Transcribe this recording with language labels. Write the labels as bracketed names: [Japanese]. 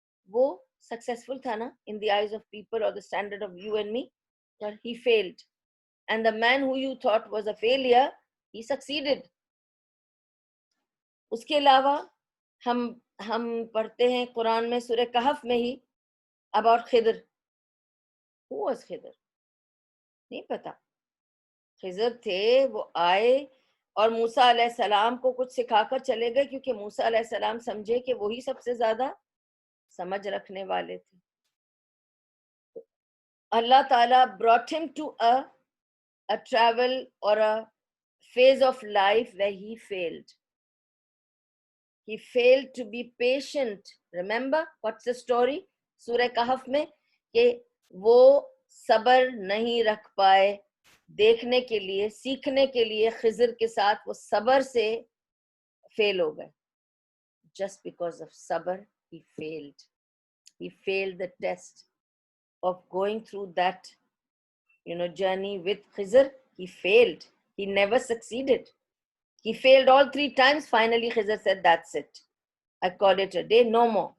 [Urdu] وہ سکسیسفل تھا نا [English] in the eyes of people or the standard of you and me, but he failed. And the man who you thought was a failure, he succeeded. [Urdu] اس کے علاوہ ہم پڑھتے ہیں قرآن میں سورہ کہف میں ہی about خضر. [English] Who was [Urdu] خضر؟ نہیں پتا. خضر تھے, وہ آئے اور موسیٰ علیہ السلام کو کچھ سکھا کر چلے گئے, کیونکہ موسیٰ علیہ السلام سمجھے کہ وہی سب سے زیادہ سمجھ رکھنے والے تھے. [English] اللہ تعالیٰ brought him to a travel or a phase of life where he failed. He failed to be patient. Remember what's the story? [Urdu] سورہ کہف میں کہ وہ صبر نہیں رکھ پائے دیکھنے کے لیے، سیکھنے کے لیے خضر کے ساتھ وہ صبر سے فیل ہو گئے. [English] Just because of sabr, he failed. He failed the test of going through that, journey with Khizr. He failed. He never succeeded. He failed all 3 times. Finally, Khizr said, that's it. I call it a day. No more.